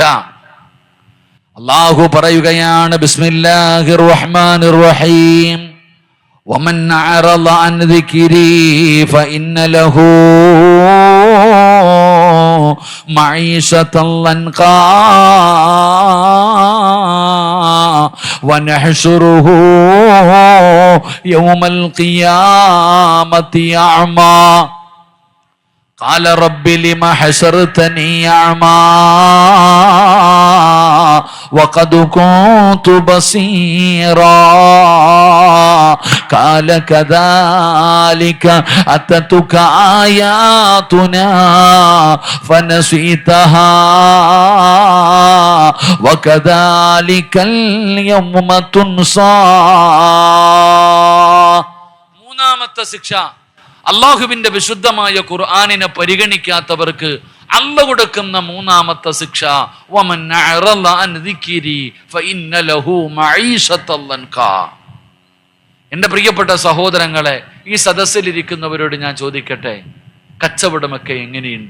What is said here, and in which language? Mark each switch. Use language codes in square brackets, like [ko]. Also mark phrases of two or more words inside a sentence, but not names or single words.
[ml] അള്ളാഹു പറയുകയാണ്, [ar] بسم الله الرحمن الرحيم ومن أعرض عن ذكري فإن له معيشة ضنكا ونحشره يوم القيامة أعمى قال رب لما حشرتني أعمى وقد كنت بصيرا قال كذلك أتتك آياتنا فنسيتها وكذلك اليوم تنسى. [ml] 3ാമത്തെ ശിക്ഷ, അള്ളാഹുവിന്റെ വിശുദ്ധമായ ഖുർആനിനെ പരിഗണിക്കാത്തവർക്ക് അല്ലാഹു കൊടുക്കുന്ന 3ാമത്തെ ശിക്ഷ, [ar] ومن أعرض عن ذكري فإن له معيشة ضنكا. [ml] എൻ്റെ പ്രിയപ്പെട്ട സഹോദരങ്ങളെ, ഈ സദസ്സിലിരിക്കുന്നവരോട് ഞാൻ ചോദിക്കട്ടെ, കച്ചവടമൊക്കെ എങ്ങനെയുണ്ട്?